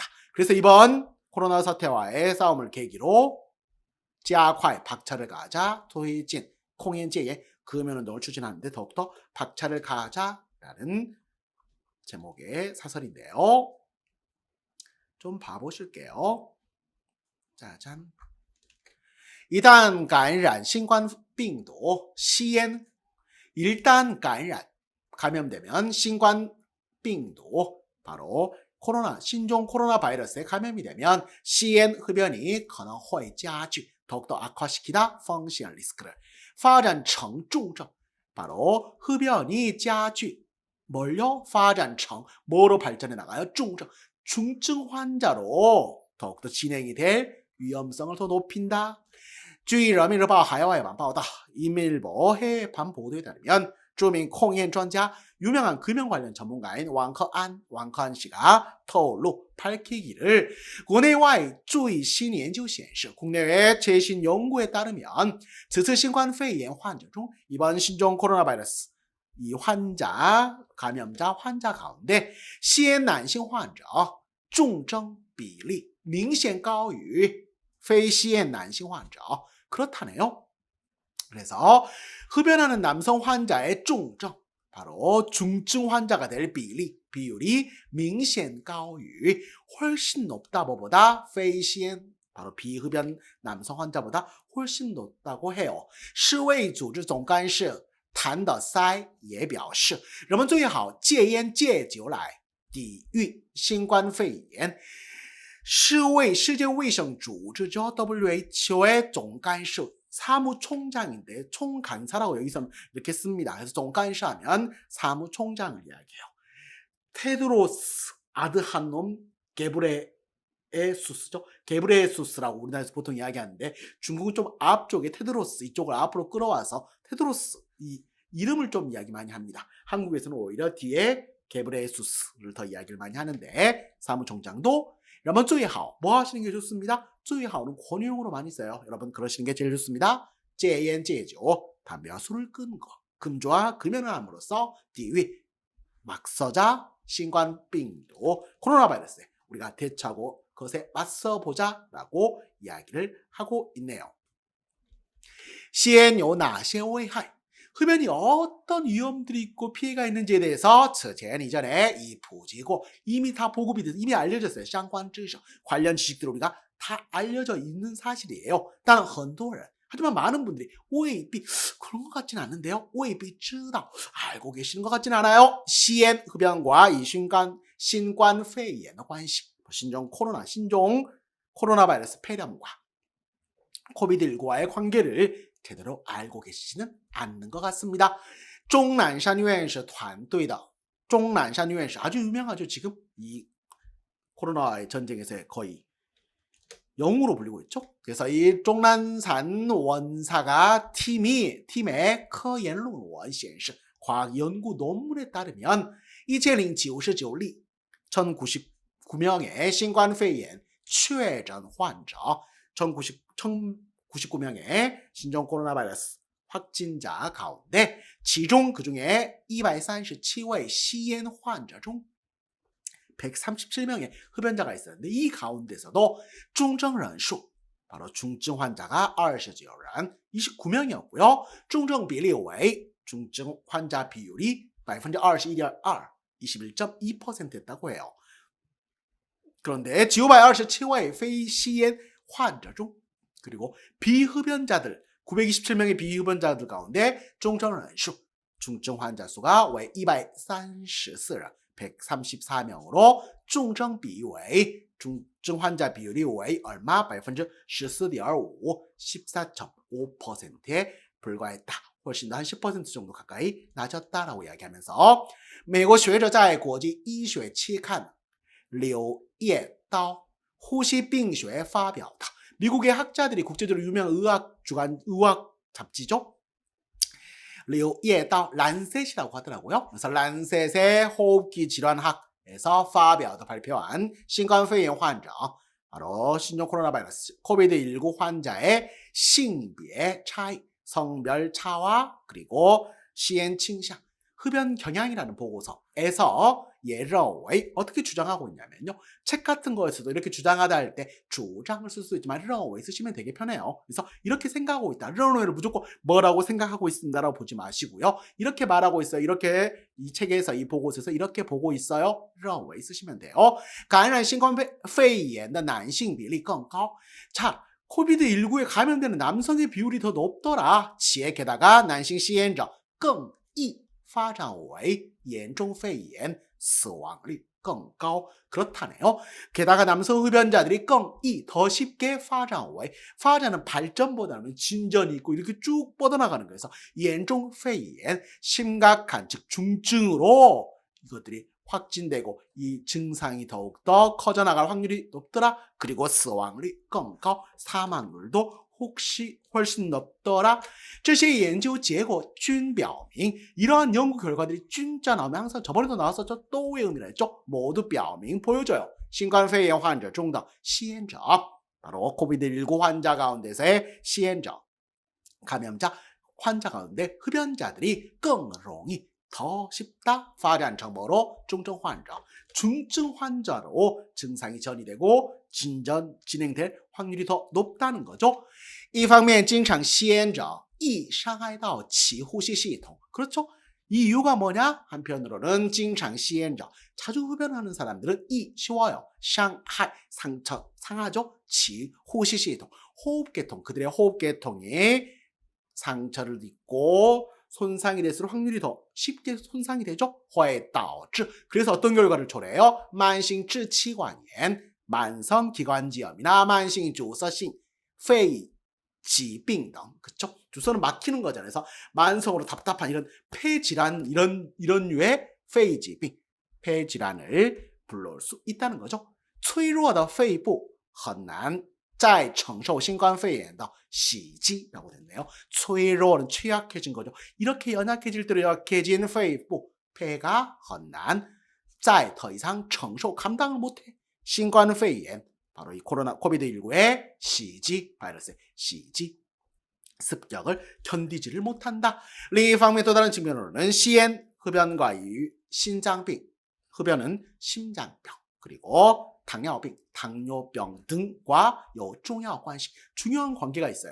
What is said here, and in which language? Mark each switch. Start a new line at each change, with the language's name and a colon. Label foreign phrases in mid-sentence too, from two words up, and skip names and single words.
Korean: 그래서 이번 코로나 사태와의 싸움을 계기로 加快 박차를 가자, 推进 콩엔제의 금연운동을 추진하는데 더욱더 박차를 가자라는 제목의 사설인데요. 좀 봐보실게요. 짜잔.
Chinese: 一旦感染新冠病毒吸烟
Korean: 일단 감염되면 신冠 病毒 바로 코로나, 신종 코로나 바이러스에 감염이 되면 시엔 흡연이
Chinese: 可能会加剧
Korean: 더욱더 악화시키다 风险 리스크를
Chinese: 发展成重症
Korean: 바로 흡연이 加剧 뭘요?
Chinese: 发展成
Korean: 뭐로 발전해 나가요? 重症 중증 환자로 더욱더 진행이 될 위험성을 더 높인다.
Chinese: 据人民日报海外版报道
Korean: 인민일보 해외판 보도에 따르면
Chinese: 著名控烟专家
Korean: 유명한 금연 관련 전문가인 왕커안 씨가 透露 밝히기를
Chinese: 国内外最新研究显示
Korean: 국내외 최신 연구에 따르면
Chinese: 此次新冠肺炎患者
Korean: 중 이번 신종 코로나 바이러스 이 감염자 환자 가운데
Chinese: 吸烟男性患者重症比例明显高于非吸烟男性患者 그렇다네요.
Korean: 그래서 흡연하는 남성 환자의 중증, 바로 중증 환자가 될 비율이
Chinese: 明显高于
Korean: 훨씬 높다 뭐보다
Chinese: 非吸烟
Korean: 바로 비흡연 남성 환자보다 훨씬 높다고 해요.
Chinese: 世卫组织总干事谭德塞也表示人们最好戒烟戒酒来抵御新冠肺炎 世界卫生组织 WHO의总干事
Korean: 사무총장인데 총간사라고 여기서 이렇게 씁니다. 그래서 总干事하면 사무총장을 이야기해요. 테드로스 아드하놈 게브레예수스죠. 게브레예수스라고 우리나라에서 보통 이야기하는데 중국은 좀 앞쪽에 테드로스 이쪽을 앞으로 끌어와서 테드로스 이 이름을 좀 이야기 많이 합니다. 한국에서는 오히려 뒤에 게브레예수스를 더 이야기를 많이 하는데 사무총장도 여러분 最好 뭐 하시는 게 좋습니다. 最好 는 권유용으로 많이 써요. 여러분 그러시는 게 제일 좋습니다.
Chinese: 戒烟戒酒
Korean: 담배와 술을 끊는 거. 금주와 금연을 함으로써 抵御 막서자 신冠病毒 코로나 바이러스에 우리가 대처하고 그것에 맞서보자라고 이야기를 하고 있네요.
Chinese: 吸烟有哪些危害
Korean: 흡연이 어떤 위험들이 있고 피해가 있는지에 대해서 此前 이전에 부지고 이미 다 보급이 돼서 이미 알려졌어요.
Chinese: 相关知识
Korean: 관련 지식들 우리가 다 알려져 있는 사실이에요.
Chinese: 但很多人
Korean: 하지만 많은 분들이 未必 그런 것 같지는 않은데요.
Chinese: 未必知道
Korean: 알고 계시는 것 같지는 않아요. 吸烟 흡연과 이
Chinese: 신冠肺炎的关系
Korean: 신종 코로나 바이러스 폐렴과 코비드19와의 관계를 제대로 알고 계시지는 않는 것 같습니다.
Chinese: 钟南山院士团队的钟南山院士
Korean: 아주 유명하죠. 지금 이 코로나의 전쟁에서 거의 영웅으로 불리고 있죠. 그래서 이 종난산 원사가 팀의
Chinese: 科研论文显示
Korean: 과학 연구 논문에 따르면 1099例 1099명의
Chinese: 신冠肺炎 确诊患者
Korean: 1099명의 신종 코로나 바이러스 확진자 가운데 지중 그중에 237位 시엔 환자 중 137명의 흡연자가 있었는데 이 가운데서도 중증 人数 바로 중증 환자가 29人 29명이었고요. 중증
Chinese: 比例为
Korean: 중증 환자 비율이 21.2 21.2%였다고 해요. 그런데 927位
Chinese: 非吸烟患者
Korean: 중 그리고 비흡연자들 927명의 비흡연자들 가운데 중증 人数 중증 환자 수가 234人 134명으로 중증 비율 중증 환자 비율이 왜 얼마? 14.5 14.5%에 불과했다. 훨씬 더 한 10% 정도 가까이 낮았다라고 이야기하면서
Chinese: 美国学者在国际医学期刊柳叶刀呼吸病学发表的
Korean: 미국의 학자들이 국제적으로 유명한 의학 잡지죠. 柳叶刀 란셋이라고 하더라고요. 그래서 란셋의 호흡기 질환학에서 발표한
Chinese: 신冠肺炎患者
Korean: 바로 신종 코로나 바이러스 코비드19 환자의 性别 차이, 성별 차와 그리고 시엔 倾向, 흡연 경향이라는 보고서에서 예러웨이 어떻게 주장하고 있냐면요. 책 같은 거에서도 이렇게 주장하다 할 때 주장을 쓸 수 있지만 러웨이 쓰시면 되게 편해요. 그래서 이렇게 생각하고 있다. 러웨이를 무조건 뭐라고 생각하고 있습니다라고 보지 마시고요. 이렇게 말하고 있어요. 이렇게 이 책에서 이 보고서에서 이렇게 보고 있어요. 러웨이 쓰시면 돼요.
Chinese: 感染新冠肺炎的男性比例更高.
Korean: 자, 코비드19에 감염되는 남성의 비율이 더 높더라.
Chinese: 且 게다가 男性吸烟者更易发展为严重肺炎死亡率更高 그렇다네요.
Korean: 게다가 남성 흡연자들이
Chinese: 更易
Korean: 더 쉽게 发展은 발전보다는 진전이 있고 이렇게 쭉 뻗어나가는 거예요. 그래서
Chinese: 严重肺炎
Korean: 심각한 즉 중증으로 이것들이 확진되고 이 증상이 더욱더 커져나갈 확률이 높더라. 그리고
Chinese: 死亡率更高
Korean: 사망률도 혹시 훨씬 높더라.
Chinese: 这些研究结果均表明
Korean: 이러한 연구 결과들이 진짜 나오면 항상 저번에도 나왔었죠. 또 외움이라 했죠. 모두 表明 보여줘요.
Chinese: 新冠肺炎患者中的吸烟者
Korean: 바로 코비드19 환자 가운데서의 吸烟者 감염자 환자 가운데 흡연자들이
Chinese: 更容易
Korean: 더 쉽다.
Chinese: 发展成
Korean: 뭐로? 중증 환자. 중증 환자로 증상이 전이되고 진행될 확률이 더 높다는 거죠.
Chinese: 一方面经常吸烟者易伤害到其呼吸系统.
Korean: 그렇죠? 이 이유가 뭐냐? 한편으로는
Chinese: 经常吸烟者
Korean: 자주 흡연하는 사람들은 이 쉬워요. 伤害 상처 상하죠.
Chinese: 其呼吸系统
Korean: 호흡계통 그들의 호흡계통이 상처를 입고 손상이 될수록 확률이 더 쉽게 손상이 되죠.
Chinese: 会导致
Korean: 그래서 어떤 결과를 초래해요?
Chinese: 慢性支气管炎
Korean: 만성기관지염이나 만성
Chinese: 阻塞性肺疾病
Korean: 등 그쵸? 주소는 막히는 거잖아요. 그래서 만성으로 답답한 이런 폐질환 이런 류의 肺疾病 폐질환을 불러올 수 있다는 거죠.
Chinese: 脆弱的肺部很难再承受新冠肺炎的袭击
Korean: 라고 됐네요. 脆弱는 취약해진 거죠. 이렇게 연약해질 대로 약해진 肺部 폐가
Chinese: 很难再
Korean: 더 이상 承受 감당을 못해.
Chinese: 新冠肺炎
Korean: 바로 이 코로나 코비드19의 시지 바이러스의 시지 습격을 견디지를 못한다.
Chinese: 另一方面
Korean: 또 다른 측면으로는 시엔 흡연과 이 신장병 흡연은 심장병 그리고 당뇨병 등과 요 중요한 관계 중요한 관계가 있어요.